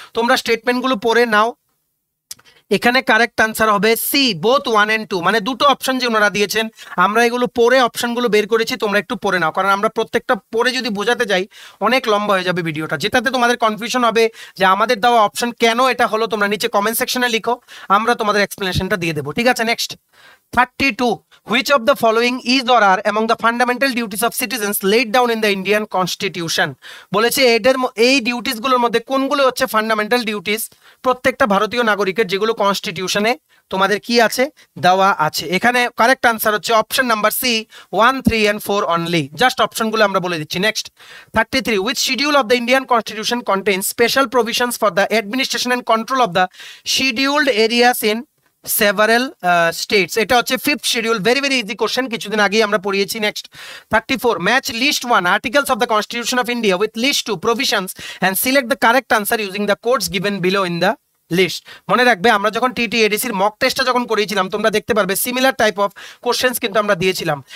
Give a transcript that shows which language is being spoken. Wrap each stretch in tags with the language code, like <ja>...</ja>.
<bn>তোমরা স্টেটমেন্টগুলো পড়ে নাও। এখানে কারেক্ট আনসার হবে সি, বোথ 1 and 2, মানে দুটো অপশন যে ওনারা দিয়েছেন, আমরা এগুলো পড়ে অপশনগুলো বের করেছি, তোমরা একটু পড়ে নাও, কারণ আমরা প্রত্যেকটা পড়ে যদি বোঝাতে যাই অনেক লম্বা হয়ে যাবে ভিডিওটা, যেটাতে তোমাদের কনফিউশন হবে যে আমাদের দেওয়া অপশন কেন এটা হলো। তোমরা নিচে কমেন্ট সেকশনে লিখো, আমরা তোমাদের এক্সপ্লেনেশনটা দিয়ে দেবো, ঠিক আছে।</bn> <en>Next 32, which of the following is or are among the fundamental duties of citizens laid down in the Indian Constitution?</en> <bn>বলেছে এই ডিউটিস গুলোর মধ্যে কোনগুলো হচ্ছে ফান্ডামেন্টাল ডিউটিস প্রত্যেকটা ভারতীয় নাগরিকের, যেগুলো কনস্টিটিউশনে তোমাদের কি আছে, দেওয়া আছে। এখানে কারেক্ট আনসার হচ্ছে option number C, 1 3 and 4 only. Just অপশনগুলো আমরা বলে দিচ্ছি।</bn> <en>Next 33, which schedule of the Indian Constitution contains special provisions for the administration and control of the scheduled areas in several states?</en> <bn>এটা হচ্ছে</bn> <en>5th schedule, very very easy question,</en> <bn>কিছুদিন আগেই আমরা পড়িয়েছি।</bn> <en>Next 34, match list 1 articles of the Constitution of India with list 2 provisions and select the correct answer using the codes given below in the list.</en> <bn>মনে রাখবে আমরা যখন টিটিএডিসির mock টেস্টটা যখন করিয়েছিলাম, তোমরা দেখতে পারবে সিমিলার টাইপ অফ কোশ্চেন্স কিন্তু আমরা দিয়েছিলাম।</bn>